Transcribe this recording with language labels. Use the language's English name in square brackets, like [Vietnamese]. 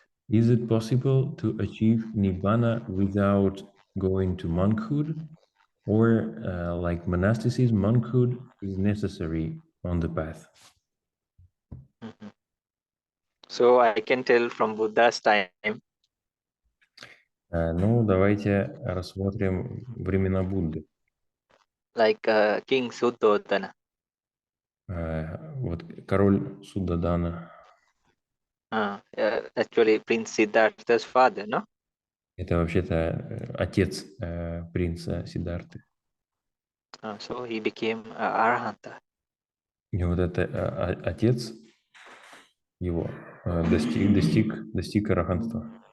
[English] Is it possible to achieve nibbana without going to monkhood? Or like monasticism, monkhood is necessary on the path? So I can tell from Buddha's time. [Russian] Ну, давайте рассмотрим времена Будды. [English] Like King Suddhodana. [Russian] Вот король Суддадана. [English] Actually, Prince Siddhartha's father, no? [Russian] Это вообще-то отец принца Сиддхарты. [English] So he became Arahanta. [Russian] И вот это отец его достиг арахантства.